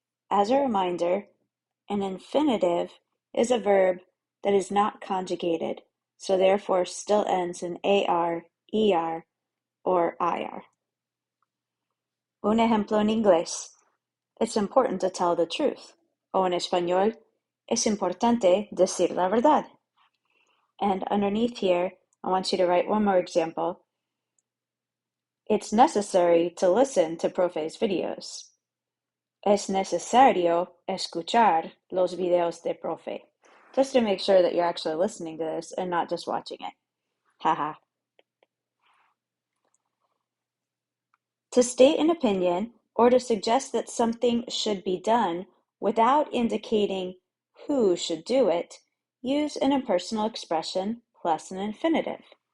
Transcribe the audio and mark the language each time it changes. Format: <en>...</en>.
<en>As a reminder, an infinitive is a verb that is not conjugated, so therefore still ends in AR, ER, or IR.</en> <es>Un ejemplo en inglés.</es> <en>It's important to tell the truth.</en> <es>O en español, es importante decir la verdad.</es> <en>And underneath here, I want you to write one more example. It's necessary to listen to Profe's videos.</en> <es>Es necesario escuchar los videos de Profe.</es> <en>Just to make sure that you're actually listening to this and not just watching it. Haha. To state an opinion or to suggest that something should be done without indicating who should do it, use an impersonal expression plus an infinitive.</en>